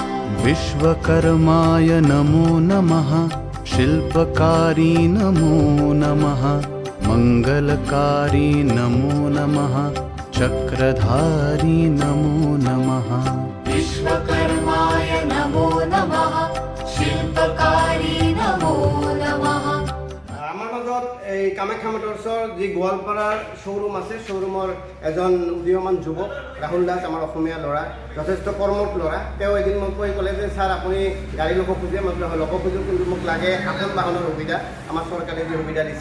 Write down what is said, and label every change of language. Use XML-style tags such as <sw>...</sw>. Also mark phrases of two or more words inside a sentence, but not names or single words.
<sa>विश्वकर्माय नमो नमः, शिल्पकारी नमो नमः, मङ्गलकारी नमो नमः, चक्रधारी नमो नमः। विश्वकर्माय नमो नमः, शिल्पकारी नमो नमः।</sa> <as>আমাৰ মাজত এই কামাখ্যা মটৰ্ছৰ যি গোৱালপাৰাৰ শ্ব'ৰুম আছে, শ্ব'ৰুমৰ এজন উদীয়মান যুৱক ৰাহুল দাস, আমাৰ অসমীয়া ল'ৰা, যথেষ্ট কৰ্মঠ ল'ৰা। তেওঁ এদিন মোক কৈ ক'লে যে ছাৰ আপুনি গাড়ী ল'ব খোজে? মই ল'ব খোজোঁ, কিন্তু মোক লাগে আপন বাহনৰ সুবিধা, আমাৰ চৰকাৰে যি সুবিধা দিছে।</as>